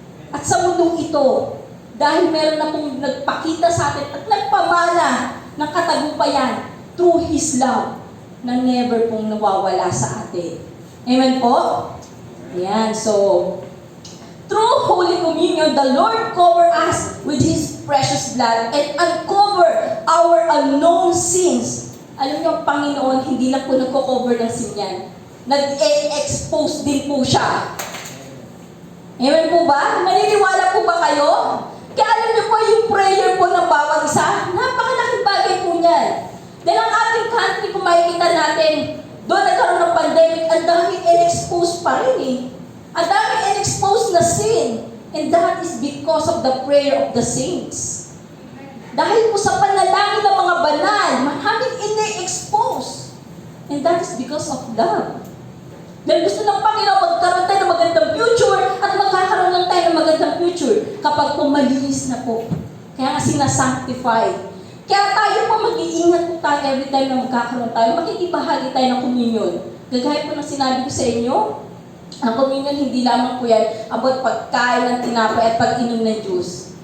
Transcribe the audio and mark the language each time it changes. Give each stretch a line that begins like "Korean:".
Filipino: At sa mundong ito, dahil meron na pong nagpakita sa atin at nagpamana ng katagumpayan through His love na never pong nawawala sa atin. Amen po?
English: Ayan, so, through Holy Communion, the Lord cover us with His precious blood and uncover our unknown sins.
Filipino: Alam niyo, ang Panginoon, hindi lang po nagko-cover ng sin yan. Nag-expose din po siya. Amen po ba? Naniniwala po ba kayo? Kaya alam niyo po yung prayer po ng bawat isa, napakalaking bagay po niyan. Dahil ang ating country, kung makikita natin, doon nagkaroon ng pandemic, ang daming in-expose pa rin eh. Ang daming in-expose na sin.
English: And that is because of the prayer of the saints.
Filipino: Dahil po sa panalangin ng mga banal, maraming ini-expose.
English: And that is because of love.
Filipino: Dahil gusto ng Panginoon magkaroon tayo ng magandang future at magkakaroon lang tayo ng magandang future kapag po malinis na po. Kaya nga sinasanctify. Kaya tayo po mag-iingat po tayo every time na magkakaroon tayo. Makikibahagi tayo ng communion. Gagaya po ng sinabi ko sa inyo, ang communion hindi lamang po yan about pagkain ng tinapay at pag-inom ng juice.